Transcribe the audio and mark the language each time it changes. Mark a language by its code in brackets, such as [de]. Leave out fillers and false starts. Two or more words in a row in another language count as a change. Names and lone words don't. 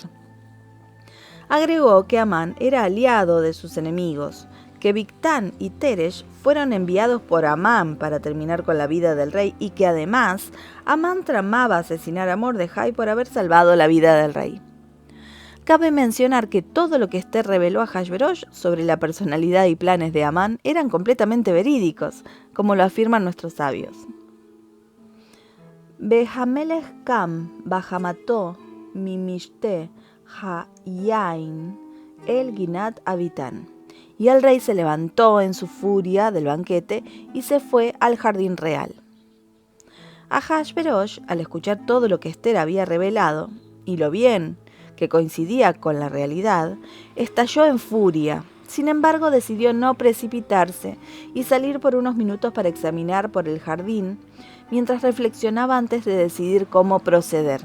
[es] Agregó que Amán era aliado de sus enemigos, que Bigtán y Teresh fueron enviados por Amán para terminar con la vida del rey y que además Amán tramaba asesinar a Mordejai por haber salvado la vida del rey. Cabe mencionar que todo lo que Ester reveló a Ahasverosh sobre la personalidad y planes de Amán eran completamente verídicos, como lo afirman nuestros sabios. [he] והמלך קם בחמתו ממשתה היין אל גנת הביתן. [es] Y el rey se levantó en su furia del banquete y se fue al jardín real. Ahasverosh, al escuchar todo lo que Ester había revelado, y lo bien que coincidía con la realidad, estalló en furia. Sin embargo, decidió no precipitarse y salir por unos minutos para examinar por el jardín, mientras reflexionaba antes de decidir cómo proceder.